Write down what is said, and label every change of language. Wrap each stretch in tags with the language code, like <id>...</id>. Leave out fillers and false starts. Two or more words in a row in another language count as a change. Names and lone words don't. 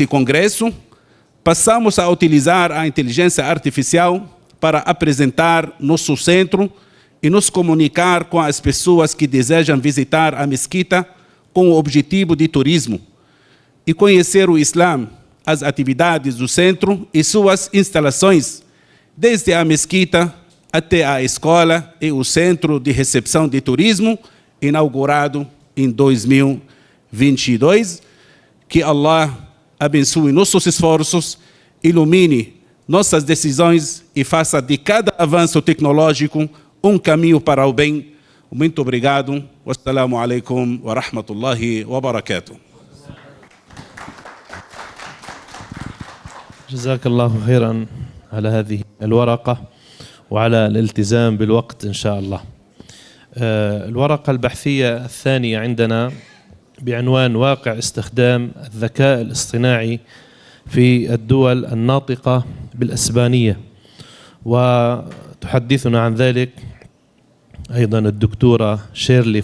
<pt>congresso, passamos a utilizar a inteligência artificial para apresentar nosso centro e nos comunicar com as pessoas que desejam visitar a mesquita com o objetivo de turismo e conhecer o Islã, as atividades do centro e suas instalações, desde a mesquita até a escola e o Centro de Recepção de Turismo, inaugurado em 2022. Que Allah abençoe nossos esforços, ilumine nossas decisões e faça de cada avanço tecnológico um caminho para o bem. Muito obrigado.</pt> <ar>والسلام عليكم ورحمة الله وبركاته. جزاك الله خيرا على هذه الورقة وعلى الالتزام بالوقت إن شاء الله. الورقة البحثية الثانية عندنا بعنوان واقع استخدام الذكاء الاصطناعي في الدول الناطقة بالإسبانية، وتحدثنا عن ذلك أيضا الدكتورة شيرلي</ar>